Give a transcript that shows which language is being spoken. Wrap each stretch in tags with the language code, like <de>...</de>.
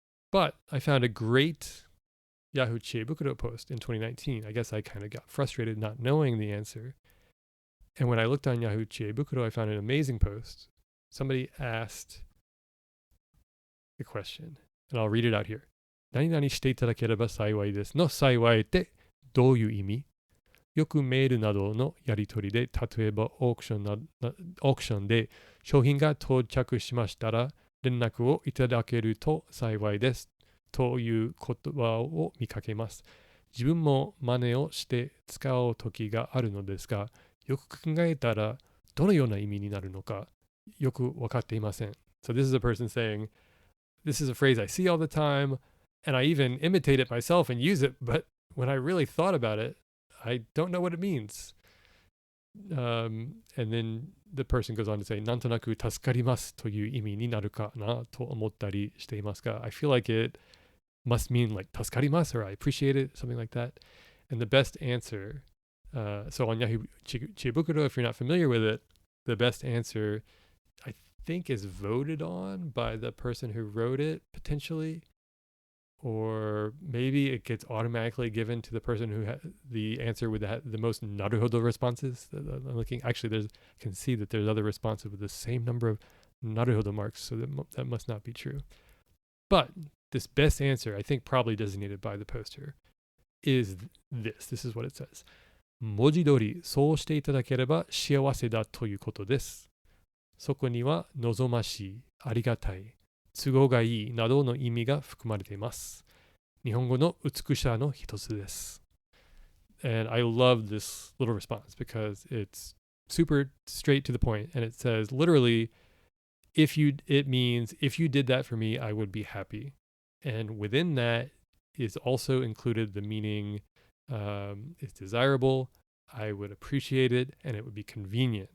<en>But I found a great Yahoo Chiebukuro post in 2019. I guess I kind of got frustrated not knowing the answer. And when I looked on Yahoo Chiebukuro, I found an amazing post. Somebody asked the question, and I'll read it out here.</en> <ja>何々していただければ幸いですの幸いってどういう意味？よくメールなどのやり取りで、例えばオークションで商品が到着しましたら連絡をいただけると幸いですという言葉を見かけます。自分も真似をして使う時があるのですが、よく考えたらどのような意味になるのかよく分かっていません。</ja> <en>So this is a person saying, this is a phrase I see all the time, and I even imitate it myself and use it, but when I really thought about it, I don't know what it means. And then the person goes on to say,</en> <ja>なんとなく助かりますという意味になるかなと思ったりしていますが、</ja> <en>I feel like it must mean like 助かります or I appreciate it, something like that. And the best answer, so on Yahoo Chiebukuro, if you're not familiar with it, the best answer I think is voted on by the person who wrote it potentially, or maybe it gets automatically given to the person who had the answer with the most naruhodo responses. I'm looking, actually, I can see that there's other responses with the same number of naruhodo marks, so that must not be true. But this best answer, I think probably designated by the poster, is this. This is what it says.</en> <ja>文字通りそうしていただければ幸せだということです。そこには望ましい、ありがたい、都合がいいなどの意味が含まれています。日本語の美しさの一つです。</ja> <en>And I love this little response because it's super straight to the point, and it says literally, it means if you did that for me, I would be happy. And within that is also included the meaning it's desirable, I would appreciate it, and it would be convenient.</en>